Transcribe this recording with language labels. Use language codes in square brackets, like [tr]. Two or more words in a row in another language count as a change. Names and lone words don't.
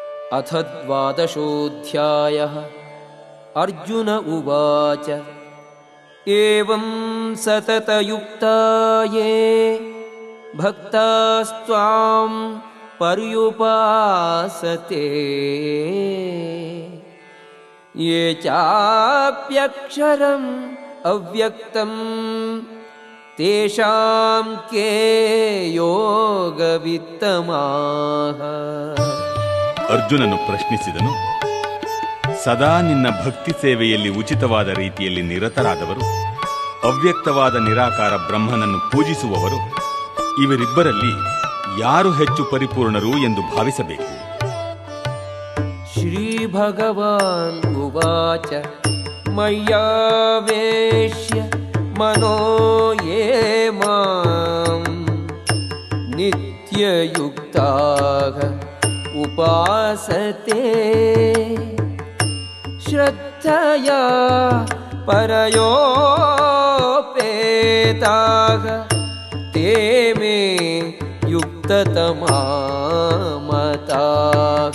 [sa] अथ द्वादशोऽध्यायः। अर्जुन उवाच एवं सततयुक्ता ये भक्तास्त्वां पर्युपासते ये चाप्यक्षरम् अव्ಯಕ್ತಂ ತೇಷಾಂ ಕೇ ಯೋಗವಿತ್ತಮಾಹ. [kn] ಅರ್ಜುನನು ಪ್ರಶ್ನಿಸಿದನು, ಸದಾ ನಿನ್ನ ಭಕ್ತಿ ಸೇವೆಯಲ್ಲಿ ಉಚಿತವಾದ ರೀತಿಯಲ್ಲಿ ನಿರತರಾದವರು, ಅವ್ಯಕ್ತವಾದ ನಿರಾಕಾರ ಬ್ರಹ್ಮನನ್ನು ಪೂಜಿಸುವವರು, ಇವರಿಬ್ಬರಲ್ಲಿ ಯಾರು ಹೆಚ್ಚು ಪರಿಪೂರ್ಣರು ಎಂದು ಭಾವಿಸಬೇಕು. [sa] ಶ್ರೀ ಭಗವಾನ್ ಉವಾಚ ಮಯ್ಯಾವೇಶ್ಯ ಮನೋ ಯೇ ಮಾಂ ನಿತ್ಯಯುಕ್ತಾಃ ಉಪಾಸತೆ ಶ್ರದ್ಧಯಾ ಪರಯೋಪೇತಾಃ ತೇ ಮೇ ಯುಕ್ತತಮಾ ಮತಾಃ.